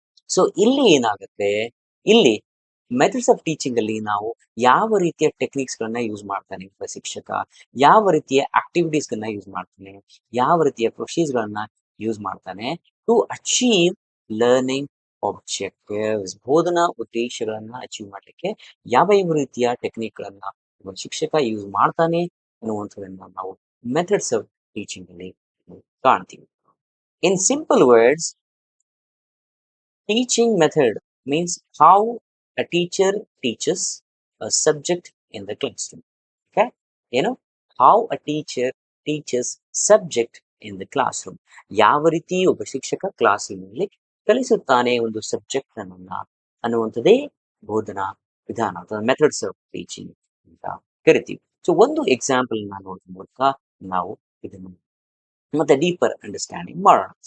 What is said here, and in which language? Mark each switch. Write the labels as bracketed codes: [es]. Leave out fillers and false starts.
[kn] So ಇಲ್ಲಿ ಏನಾಗುತ್ತೆ, ಇಲ್ಲಿ ಮೆಥಡ್ಸ್ ಆಫ್ ಟೀಚಿಂಗ್ ಅಲ್ಲಿ ನಾವು ಯಾವ ರೀತಿಯ ಟೆಕ್ನಿಕ್ಸ್ ಗಳನ್ನ ಯೂಸ್ ಮಾಡ್ತಾನೆ ಒಬ್ಬ ಶಿಕ್ಷಕ, ಯಾವ ರೀತಿಯ ಆಕ್ಟಿವಿಟೀಸ್ ಗಳನ್ನ ಯೂಸ್ ಮಾಡ್ತಾನೆ, ಯಾವ ರೀತಿಯ ಪ್ರೊಸೀಜರ್ ಗಳನ್ನ ಯೂಸ್ ಮಾಡ್ತಾನೆ [en] To achieve learning objectives. [kn] ಬೋಧನಾ ಉದ್ದೇಶಗಳನ್ನ ಅಚೀವ್ ಮಾಡ್ಲಿಕ್ಕೆ ಯಾವ ಯಾವ ರೀತಿಯ ಟೆಕ್ನಿಕ್ ಗಳನ್ನ ಒಬ್ಬ ಶಿಕ್ಷಕ ಯೂಸ್ ಮಾಡ್ತಾನೆ ಅನ್ನುವಂಥದ್ದನ್ನ ನಾವು ಮೆಥಡ್ಸ್ ಆಫ್ ಟೀಚಿಂಗ್ ಅಲ್ಲಿ ಕಾಣ್ತೀವಿ. [en] In simple words, teaching method means how a teacher teaches a subject in the classroom. Okay? You know, how a teacher teaches subject in the classroom. [kn] ಯಾವ ರೀತಿ ಒಬ್ಬ ಶಿಕ್ಷಕ ಕ್ಲಾಸ್ ರೂಮ್ನಲ್ಲಿ ಕಲಿಸುತ್ತಾನೆ ಒಂದು ಸಬ್ಜೆಕ್ಟ್ ಅನ್ನ ಅನ್ನುವಂಥದ್ದೇ ಬೋಧನಾ ವಿಧಾನ ಅಥವಾ ಮೆಥಡ್ಸ್ ಆಫ್ ಟೀಚಿಂಗ್ ಅಂತ ಕರಿತೀವಿ. ಸೊ ಒಂದು ಎಕ್ಸಾಂಪಲ್ ನೋಡೋದ್ರ ಮೂಲಕ ನಾವು ಇದನ್ನು ಮತ್ತೆ ಡೀಪರ್ ಅಂಡರ್ಸ್ಟ್ಯಾಂಡಿಂಗ್ ಮಾಡೋಣ.